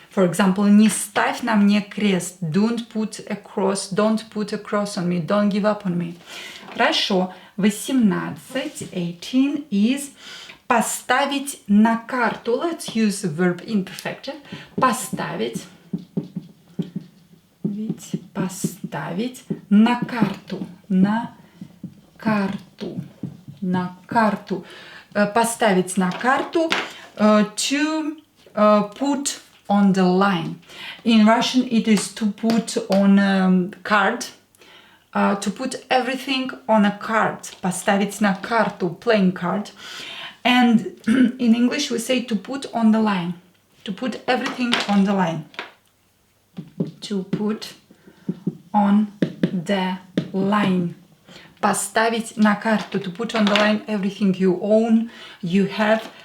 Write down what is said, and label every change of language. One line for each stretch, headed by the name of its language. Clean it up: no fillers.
English: For example,
Russian: не ставь на мне крест.
English: Don't put a cross on me. Don't give up on me.
Russian: Хорошо.
English: 18 is
Russian: поставить на карту.
English: Let's use the verb imperfective.
Russian: Поставить. Поставить на карту. На карту. На карту. Поставить на карту.
English: To put on the line. In Russian, it is to put on a card. To put everything on a card.
Russian: Поставить на карту,
English: playing card. And in English, we say to put on the line. To put everything on the line. To put on the line.
Russian: Поставить на карту.
English: To put on the line everything you own, you have.